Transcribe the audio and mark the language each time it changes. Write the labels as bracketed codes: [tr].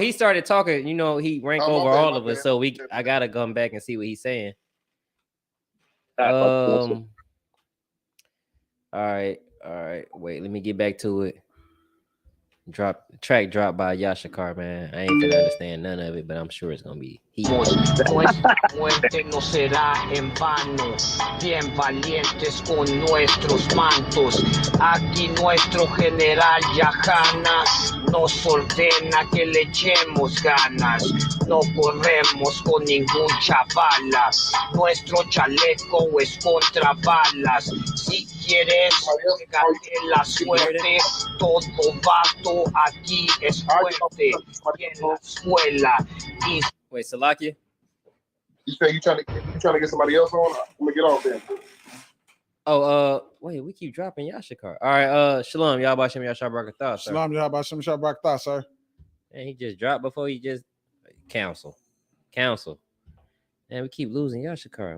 [en] He started talking. You know, he ranked over all of us. So I gotta come back and see what he's saying. All right. Wait, let me get back to it. Track dropped by Yashikar, man. I ain't gonna understand none of it, but I'm sure it's gonna be [es] Nuestra muerte no será en vano, bien valientes con nuestros mantos. Aquí nuestro general Yahana nos ordena que le echemos ganas. No corremos con ningún chavala, nuestro chaleco es contra balas. Si quieres pégate la suerte, todo vato aquí es fuerte. Y en la escuela y [en] Wait, Salakia? You say you trying to get somebody else on? I'm gonna get off there. Oh, wait, we keep dropping Yashikar. All right, Shalom, y'all about Shem Yashar Barakatah, sir. Shalom, y'all about Shem Yashar Barakatah, sir. And he just dropped before he just counsel. Man, we keep losing Yashikar.